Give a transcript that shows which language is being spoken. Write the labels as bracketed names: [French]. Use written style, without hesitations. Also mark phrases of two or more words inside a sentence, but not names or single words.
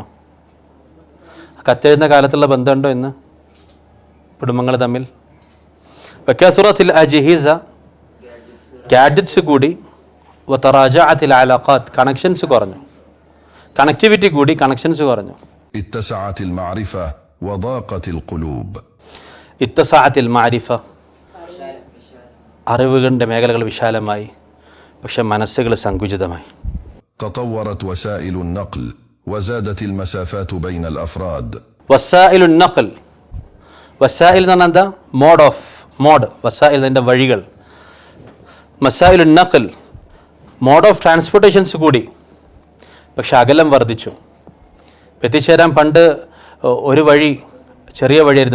[Malayalam] കത്തെഴുതുന്ന കാലത്തുള്ള ബന്ധമുണ്ടോ ഇന്ന് കുടുംബങ്ങൾ തമ്മിൽ? [Arabic] وكثرت الأجهزة, [Malayalam] ഗാഡ്ജറ്റ്സ് കൂടി. [Arabic] وتراجعت العلاقات, [Malayalam] കണക്ഷൻസ് കുറഞ്ഞു. കണക്ടിവിറ്റി കൂടി, കണക്ഷൻസ് കുറഞ്ഞു. [Arabic] اتسعت المعرفة وضاقت القلوب. اتسعت المعرفة, [Malayalam] അറിവുകളുടെ മേഖലകൾ വിശാലമായി, പക്ഷെ മനസ്സുകൾ സങ്കുചിതമായി. [Arabic] تطورت وسائل النقل وزادت المسافات بين الأفراد. وسائل النقل. [Malayalam] വസായിൽ എന്ന് പറഞ്ഞാൽ എന്താ? മോഡ്. വസായിൽ അതിൻ്റെ വഴികൾ. [Arabic] مسائل النقل, [English] mode of transportations [Malayalam] കൂടി, പക്ഷെ അകലം വർദ്ധിച്ചു. എത്തിച്ചേരാൻ പണ്ട് ഒരു വഴി, ചെറിയ വഴിയായിരുന്നു.